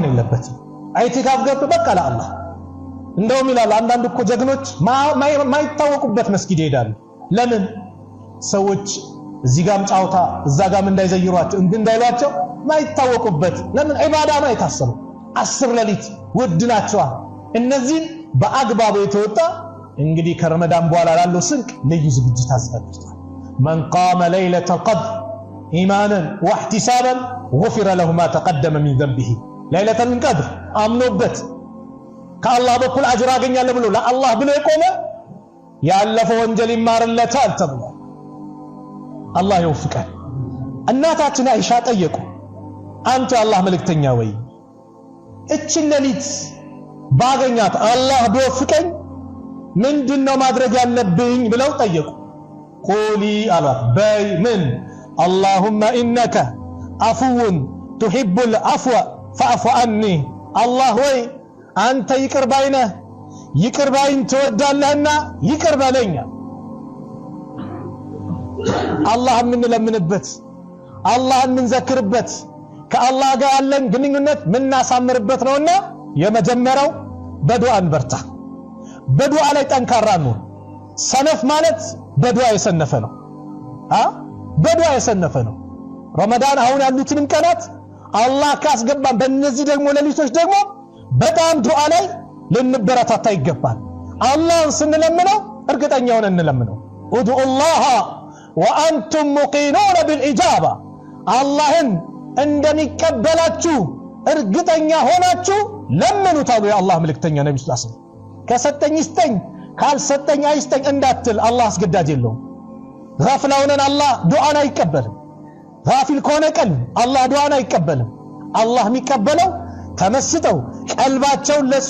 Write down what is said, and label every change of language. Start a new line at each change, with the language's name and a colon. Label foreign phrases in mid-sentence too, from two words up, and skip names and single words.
Amharic: የለበትም ኢቲካፍ ገብተን በቃ ለአላህ እንደውም ይላል አንዳንድ እኮ ጀግኖች ማይታወቁበት መስጊድ ይሄዳሉ ለምን ሰዎች እዚህ ጋርም ጫውታ እዛ ጋርም እንዳይዘይሯቸው እንዳይሏቸው ማይታወቁበት ለምን ኢባዳ ነው የታሰበው 10 ሌሊት ወድናቸዋ እነዚህ በአግባቡ የተወጣ እንግዲህ ከረመዳን በኋላ ላለው ስንቅ ልዩ ዝግጅት አዘጋጅቷል
Arabic: من قام ليلة القدر إيمانا واحتسابا غفر له ما تقدم من ذنبه ليلة القدر
Amharic: አምኖበት ከአላህ በኩል አጅር ያገኛል ብሎ ለአላህ ብሎ የቆመ ያለፈው ወንጀል ይማርለታል ተብሎ አላህ ይወፍቃል እናታችን አይሻ ጠየቁ አንተ አላህ መልእክተኛ ወይ እቺ ሌሊት ባገኛት አላህ ቢወፍቀኝ ምንድነው ማድረግ ያለብኝ ብለው ጠየቁ ቆሊ አላት በይ ምን
Arabic: اللهم انك عفو تحب العفو فاعف عني الله
Amharic: ወይ አንተ ይቅር ባይነ ይቅር ባይን ተወዳለህና ይቅር በለኛ አላህን ምን ለምንበት አላህን ምን ዘክርበት ከአላህ ጋር ያለን ግንኙነት ምን እናሳምርበት ነውና የመጀመሪያው በዱዓ እንበርታ በዱዓ ላይ ጠንካራ ነው ሰነፍ ማለት በዱዓ የሰነፈ ነው በዱዓ የሰነፈ ነው ረመዳን አሁን ያሉትንም ቀናት አላህ ካስገባን በእነዚህ ደግሞ ሌሊቶች ደግሞ በጣም ዱዓ ላይ ልንበረታታ ይገባል አላህን ስንለምነው እርግጠኛ ሆነን እንለምነው
Arabic: ادعوا الله وانتم موقنون بالاجابه
Amharic: አላህን እንደሚቀበላችሁ እርግጠኛ ሆናችሁ ለምኑት አሉ የአላህ መልእክተኛ ነብዩ ሰለላሁ ዐለይሂ ወሰለም ከሰጠኝ ይስጠኝ ካልሰጠኝ አይስጠኝ እንዳትል አላህ አስገዳጅ የለውም غفلውን አላህ ዱዓን አይቀበልም غافل ከሆነ ቀን አላህ ዱዓን አይቀበልም አላህ የሚቀበለው ተመስጠው ቀልባቸውን ለሱ